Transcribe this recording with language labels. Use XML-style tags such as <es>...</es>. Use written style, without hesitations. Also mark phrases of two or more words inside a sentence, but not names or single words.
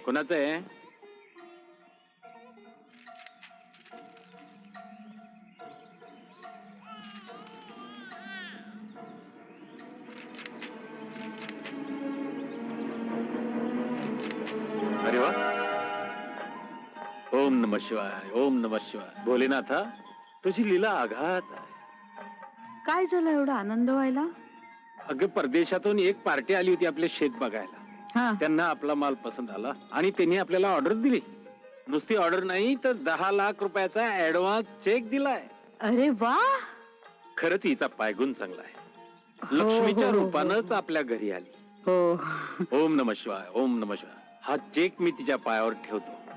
<mr>कोणाचं आहे? अरे वा.</mr> <sa>ओम नमः शिवाय, ओम नमः शिवाय.</sa> <mr>भोलेनाथा, तुझी लीला आघात आहे. काय झालं एवढा आनंद व्हायला? अगं, परदेशातून एक पार्टी आली होती आपले शेत बघायला. हा. त्यांना आपला माल पसंत आला आणि त्यांनी आपल्याला ऑर्डर दिली. नुसती ऑर्डर नाही तर 10 लाख रुपयाचा ऍडव्हान्स चेक दिलाय. अरे वा. खरंच हिचा पायगुण चांगला आहे. हो, लक्ष्मीच्या हो, हो. रूपानंच आपल्या घरी आली. हो.</mr> <sa>ओम नमः शिवाय, ओम नमः शिवाय.</sa> <mr>हा चेक मी तिच्या पायावर ठेवतो.</mr>